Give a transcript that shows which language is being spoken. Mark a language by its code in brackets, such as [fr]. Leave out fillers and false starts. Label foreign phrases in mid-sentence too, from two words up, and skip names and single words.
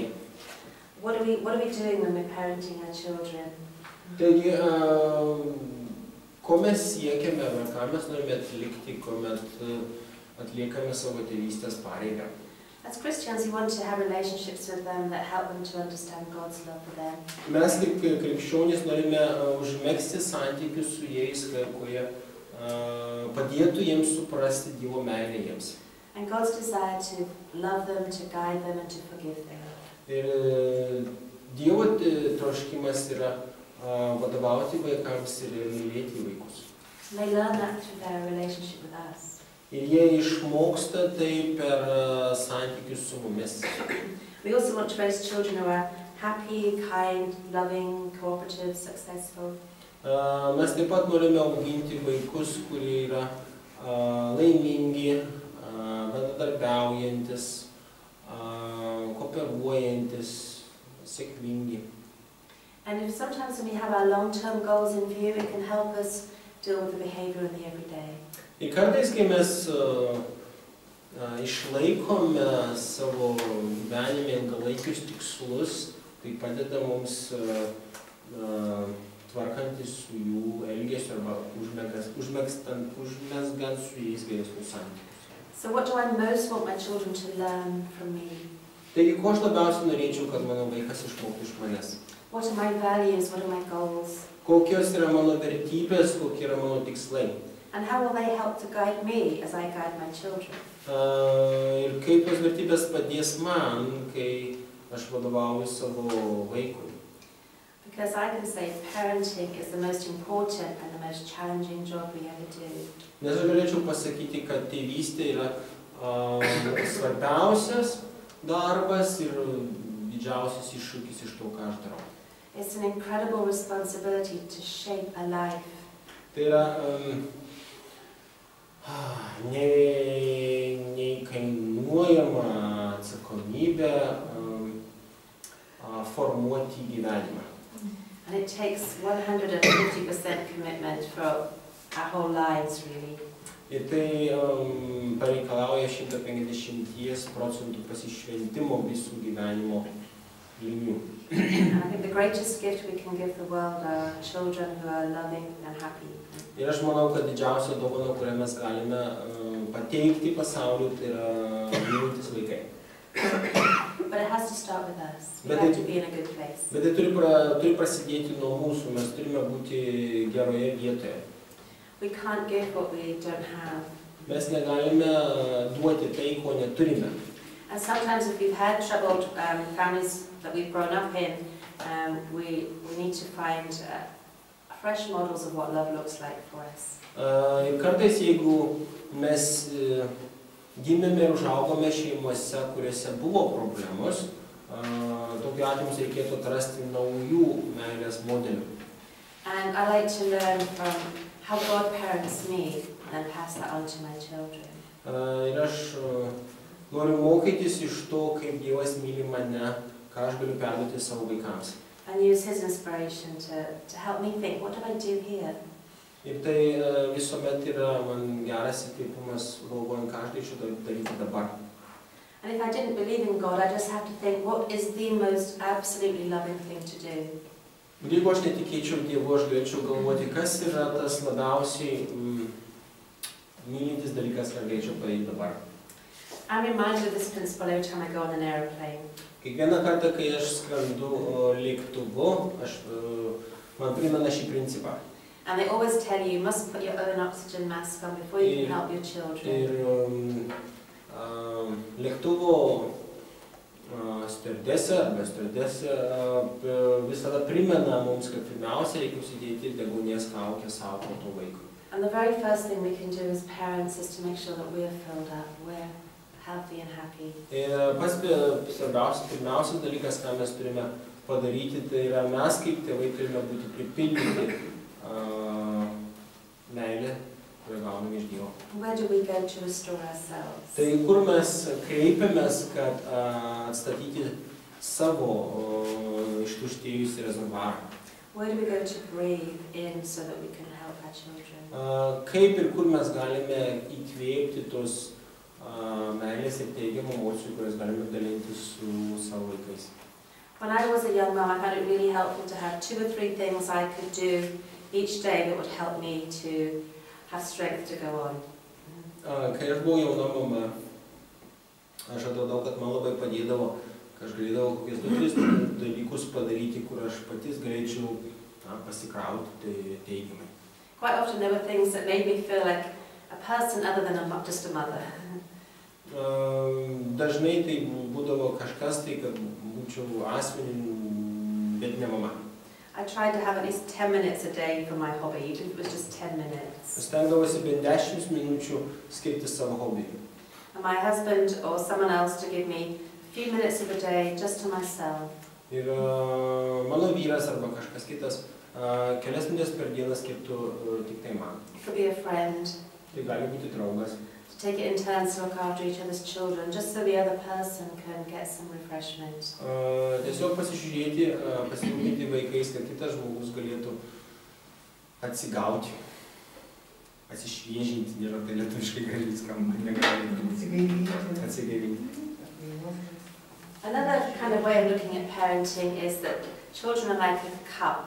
[en] What are we doing when we're parenting our children? [lt] Taigi, ko mes siekiame, ką mes norime atlikti, kuomet atliekame savo tėvystės pareigą. [en] As Christians, we want to have relationships with them that help them to understand God's love for them. [lt] Mes kaip krikščionys norime užmegzti santykius su jais, kurie padėtų jiems suprasti Dievo meilę jiems. [en] And God's desire to love them, to guide them and to forgive them. [lt] Ir Dievo troškimas yra vadovauti vaikams ir mylėti vaikus. [en] And they learn that through their relationship with us. [lt] Ir jie išmoksta tai per santykius su mumis. [en] We also want to raise children who are happy, kind, loving, cooperative, successful. [lt] Mes taip pat norime auginti vaikus, kurie yra laimingi, bendradarbiaujantis, kooperuojantis, sėkmingi. [en] And if sometimes when we have our long-term goals in view, it can help us deal with the behavior in the everyday. [lt] Ir kartais, kai mes išlaikome savo gyvenime ilgalaikius tikslus, tai padeda mums tvarkantis su jų elgesiu arba užmesgant su jais geresnius santykius. [en] So what do I most want my children to learn from me? [lt] Taigi, ko aš labiausiai norėčiau, kad mano vaikas išmoktų iš manęs? [en] What are my values? What are my goals? [lt] Kokios yra mano vertybės, kokie yra mano tikslai? [en] And how will they help to guide me as I guide my children? [lt] Ir kaip tos vertybės padės man, kai aš vadovauju savo vaikui? [en] Because I can say parenting is the most important and the most challenging job we ever do. [lt] Nes aš galėčiau pasakyti, kad tėvystė yra svarbiausias darbas ir didžiausias iššūkis iš to, ką aš darau. [en] It's an incredible responsibility to shape a life. [lt] Tai yra neįkainuojama atsakomybė formuoti gyvenimą. [en] And it takes 150% commitment for our whole lives, really. [lt] Ir tai pareikalauja 150% pasišventimo visų gyvenimo linių. [en] And I think the greatest gift we can give the world are children who are loving and happy. [lt] Ir aš manau, kad didžiausia dovana, kurią mes galime pateikti pasauliu, tai yra mylintis vaikai. [en] But it has to start with us. We have to be in a good place. [lt] Bet tai turi prasidėti nuo mūsų, mes turime būti geroje vietoje. [en] We can't give what we don't have. [lt] Mes negalime duoti tai, ko neturime. [en] And sometimes if we've had troubled families that we've grown up in, we need to find fresh models of what love looks like for us. [lt] Ir kartais, jeigu mes gimėme ir užaugome šeimose, kuriuose buvo problemos, tokiu atveju mums reikėtų atrasti naujų meilės modelių. [en] And I like to learn from how God parents me and then pass that on to my children. [lt] Ir aš noriu mokytis iš to, kaip Dievas myli mane, ką aš galiu perduoti savo vaikams. [en] And use His inspiration to help me think, what do I do here? [lt] Ir tai visuomet yra man geras įkvėpimas, galvojant, ką aš galėčiau daryti dabar. [en] And if I didn't believe in God, I just have to think, what is the most absolutely loving thing to do? [lt] Ir jeigu aš netikėčiau Dievu, aš galėčiau galvoti, kas yra tas labiausiai mylintis dalykas, ką galėčiau padaryti dabar. [en] I'm reminded of this principle every time I go on an aeroplane. [lt] Kiekvieną kartą, kai aš skrendu lėktuvu, man primena šį principą. [en] And they always tell you, you must put your own oxygen mask on before you can help your children. [lt] Ir lėktuvo stewardesė arba stewardesė visada primena mums, kad pirmiausia reikia užsidėti deguonies kaukę savo po to vaikui. [en] And the very first thing we can do as parents is to make sure that we're filled up, we're healthy and happy. [lt] Ir pats pirmiausias dalykas, ką mes turime padaryti, tai yra mes kaip tėvai turime būti pripildyti meilę, kurią gauname iš Dievo. [en] Where do we go to restore ourselves? [lt] Tai kur mes kreipiamės, kad atstatyti savo ištuštėjusį rezervuarą? [en] Where do we go to breathe in so that we can help our children? [lt] Kaip ir kur mes galime įkvėpti tos meilės ir teigiamų emocijų, kurias galime dalinti su savo vaikais. [en] When I was a young mom, I found it really helpful to have 2 or 3 things I could do each day that would help me to have strength to go on. [lt] Kai aš buvau jauna mama, aš atradau, kad man labai padėdavo, kad aš galėdavau kokius 2-3 dalykus padaryti, kur aš patys galėčiau pasikrauti teigiamai. [en] Quite often there were things that made me feel like a person other than just a mother. [lt] Dažnai tai būdavo kažkas tai, kad būčiau asmenin, bet ne mama. [en] I tried to have at least 10 minutes a day for my hobby, even if it was just 10 minutes. [lt] Stengdavausi bent 10 minučių skirti savo hobiui. [en] And my husband or someone else to give me a few minutes of the day just to myself. [lt] Ir mano vyras arba kažkas kitas kelias minutės per dieną skirtų tik tai man. [en] It could be a friend. [lt] Tai gali būti draugas. [en] To take it in turns to look after each other's children, just so the other person can get some refreshment. [lt] Tiesiog pasižiūrėti, pasirūpinti vaikais, kad kitas žmogus galėtų atsigauti, atsišviežinti, nėra tai lietuviškai gražiai skamba, negali atsigaivinti. [en] Another kind of way of looking at parenting is that children are like a cup.